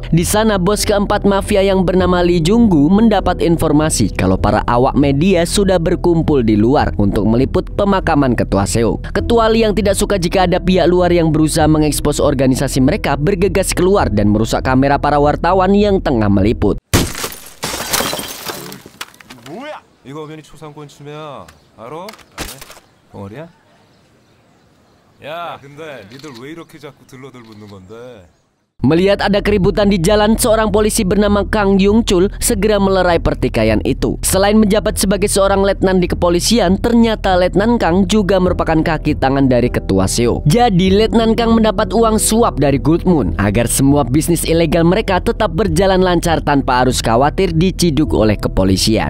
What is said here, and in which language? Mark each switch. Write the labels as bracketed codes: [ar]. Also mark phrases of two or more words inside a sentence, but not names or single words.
[id] Di sana bos keempat mafia yang bernama Lee Jung-gu mendapat informasi kalau para awak media sudah berkumpul di luar untuk meliput pemakaman Ketua Seok. Ketua Lee yang tidak suka jika ada pihak luar yang berusaha mengekspos organisasi mereka bergegas keluar dan merusak kamera para wartawan yang tengah meliput. [ko] 이거 면이 초상권 침해야. 알아? 벙어리야? 야, 근데 니들 왜 이렇게 자꾸 들러들 붙는 건데? [id] Melihat ada keributan di jalan, seorang polisi bernama Kang Yung Chul segera melerai pertikaian itu. Selain menjabat sebagai seorang letnan di kepolisian, ternyata Letnan Kang juga merupakan kaki tangan dari Ketua Seo. Jadi Letnan Kang mendapat uang suap dari Gold Moon agar semua bisnis ilegal mereka tetap berjalan lancar tanpa harus khawatir diciduk oleh kepolisian.